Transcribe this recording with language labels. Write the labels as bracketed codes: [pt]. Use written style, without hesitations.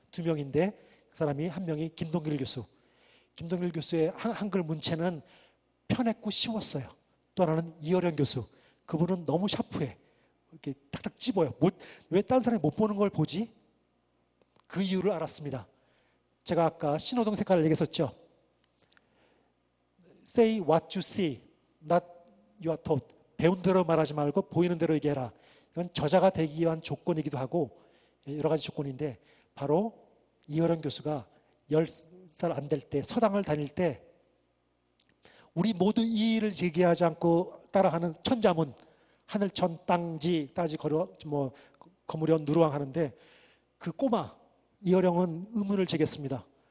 [ko] 2명인데 그 사람이 한 명이 김동길 교수. 김동길 교수의 한글 문체는 편했고 쉬웠어요. 또 하나는 이어령 교수. 그분은 너무 샤프해. 이렇게 탁탁 집어요. 왜 딴 사람이 못 보는 걸 보지? 그 이유를 알았습니다. 제가 아까 신호등 색깔을 얘기했었죠. [en] Say what you see, not you are taught. [ko] 배운 대로 말하지 말고 보이는 대로 얘기해라. 이건 저자가 되기 위한 조건이기도 하고 여러 가지 조건인데, 바로 이어령 교수가 10살 안 될 때 서당을 다닐 때 우리 모두 이 일을 제기하지 않고 따라하는 천자문, 하늘천 땅지 따지 거려 뭐 거무련 누르왕 하는데, 그 꼬마 이어령은 의문을 제기했습니다.